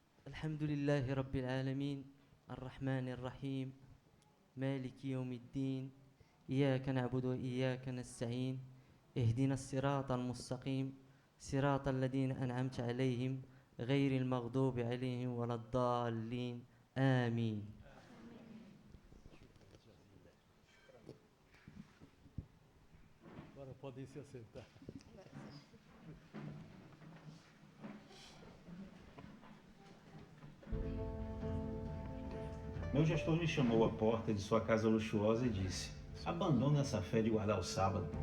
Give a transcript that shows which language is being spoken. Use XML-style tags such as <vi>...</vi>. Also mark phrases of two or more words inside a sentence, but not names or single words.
<ar>الحمد لله رب العالمين الرحمن الرحيم مالك يوم الدين إياك نعبد وإياك نستعين اهدنا الصراط المستقيم صراط الذين أنعمت عليهم غير المغضوب عليهم ولا الضالين آمين.</ar> <pt>Agora podem se assentar. Meu gestor me chamou à porta de sua casa luxuosa e disse: abandona essa fé de guardar o sábado.</pt>